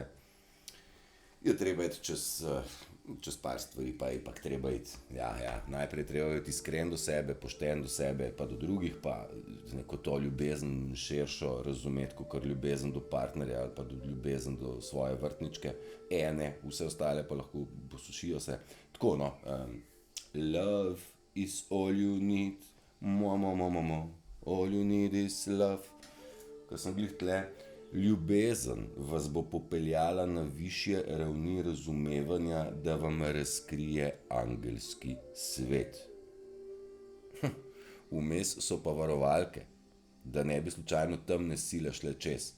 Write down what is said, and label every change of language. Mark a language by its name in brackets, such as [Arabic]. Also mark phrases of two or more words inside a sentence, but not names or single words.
[Slovenian] iti čez par stvari, pa je ipak treba iti, najprej treba iti iskren do sebe, pošten do sebe, pa do drugih, pa neko to ljubezen širšo razumeti, kakor ljubezen do partnerja ali pa ljubezen do svoje vrtničke, vse ostale pa lahko posušijo se. Tako, [English] no, love is all you need, all you need is love, [Slovenian] ko sem glih tle. Ljubezen vas bo popeljala na višje ravni razumevanja, da vam razkrije angelski svet. Vmes so pa varovalke, da ne bi slučajno temne sile šle čez.